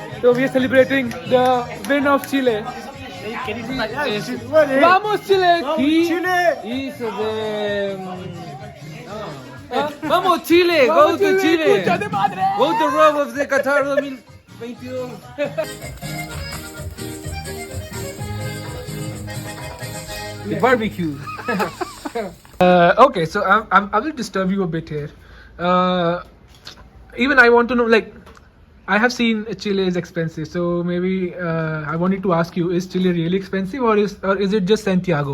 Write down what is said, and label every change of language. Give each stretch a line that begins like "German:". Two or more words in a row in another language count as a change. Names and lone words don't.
English: तो we are celebrating the win of Chile.
Spanish: Vamos Chile. Chile. Hizo de. Vamos Chile.
English: Go to Chile. Go to Rome of the Qatar 2022. The barbecue. Okay, so I will disturb you a bit here. Even I want to know, like, I have seen Chile is expensive, so maybe I wanted to ask you: is Chile really expensive, or is it just Santiago?